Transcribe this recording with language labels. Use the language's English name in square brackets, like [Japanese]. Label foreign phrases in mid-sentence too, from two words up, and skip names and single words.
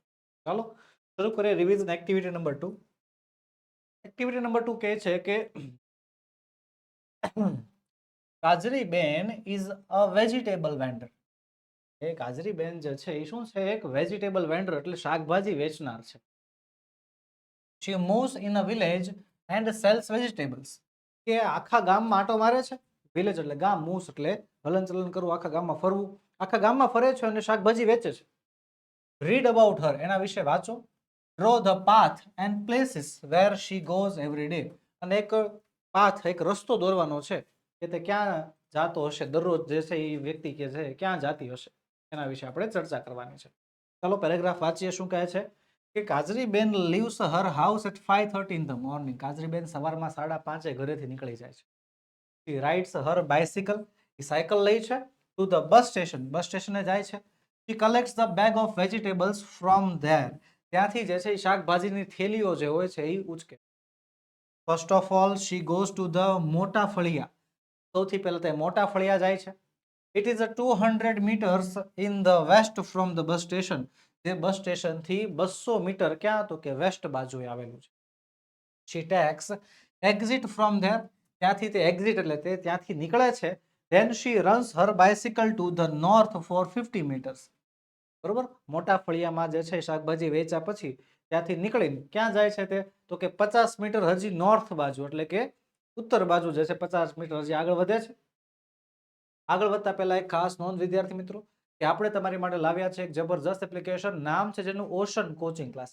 [Gujarati] ચાલો શરૂ કરીએ [English] revision activity number 2. activity number 2 [Gujarati] કહે છે કે [English] કાજરીબેન is a vegetable vendor. [Gujarati] એ કાજરીબેન જે છે એ શું છે? એક [English] vegetable vendor [Gujarati] એટલે શાકભાજી વેચનાર છે. [English] she moves in a village and sells vegetables. [Gujarati] કે આખા ગામમાં આટો મારે છે. વિલેજ એટલે ગામ, મૂવ્સ એટલે હલનચલન કરવું, આખા ગામમાં ફરવું. આખા ગામમાં ફરે છે અને શાકભાજી વેચે છે. [English] read about her, [Gujarati] એના વિશે વાંચો. [English] draw the path and places where she goes every day. [Gujarati] અને એક પાથ, એક રસ્તો દોરવાનો છે કે તે ક્યાં જાતો હશે દરરોજ, જે છે એ વ્યક્તિ કે છે ક્યાં જાતી હશે, એના વિશે આપણે ચર્ચા કરવાની છે. ચાલો પેરેગ્રાફ વાંચીએ. શું કહે છે કે [English] કાજરીબેન leaves her house at 5:30 in the morning. [Gujarati] કાજરીબેન સવારમાં 5:30 ઘરેથી નીકળી જાય છે. [English] she rides her bicycle, [Gujarati] એ સાયકલ લઈ છે. [English] to the bus station, bus station [Gujarati] જાય છે. [English] she collects the bag of vegetables from there, [Gujarati] ત્યાંથી જે છે એ શાકભાજીની થેલીઓ જે હોય છે એ ઉચકે. [English] first of all she goes to the મોટા ફળિયા. [Gujarati] સૌથી પહેલા તે મોટા ફળિયા જાય છે. [English] it is a 200 meters in the west from the bus station. [Gujarati] જે [English] bus station [Gujarati] 200 મીટર ક્યાં? તો કે વેસ્ટ બાજુએ આવેલું છે. [English] she takes exit from there, [Gujarati] ત્યાંથી તે એક્ઝિટ એટલે તે ત્યાંથી નીકળે છે. [English] then she runs her bicycle to the north for 50 meters. [Gujarati] બરોબર, મોટા ફળિયામાં જે છે શાકભાજી વેચ્યા પછી ત્યાંથી નીકળીને ક્યાં જાય છે તે? તો કે 50 મીટર હજી નોર્થ બાજુ એટલે કે ઉત્તર બાજુ જે છે 50 મીટર હજી આગળ વધે છે. આગળ વધતા પહેલા એક ખાસ નોંધ વિદ્યાર્થી મિત્રો, કે આપણે તમારી માટે લાવ્યા છે એક જબરજસ્ત એપ્લિકેશન, નામ છે જેનું ઓશન કોચિંગ ક્લાસ.